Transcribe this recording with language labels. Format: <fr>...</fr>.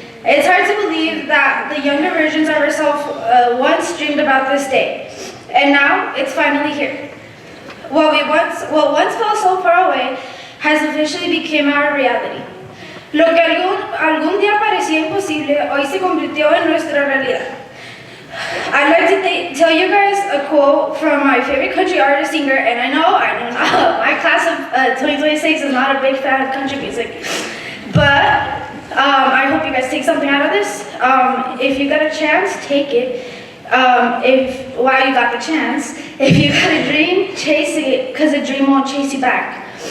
<en>It's hard to believe that the younger versions of ourselves once dreamed about this day, and now it's finally here. What once felt so far away has officially become our reality.</en> <es>Lo que algún día parecía imposible, hoy se convirtió en nuestra realidad.</es> <en>I'd like to tell you guys a quote from my favorite country artist singer, and I know my class of 2026 is not a big fan of country music, but I hope you guys take something out of this. If you got a chance, take it. While you got the chance, if you got a dream, chase it, because a dream won't chase you back.</en>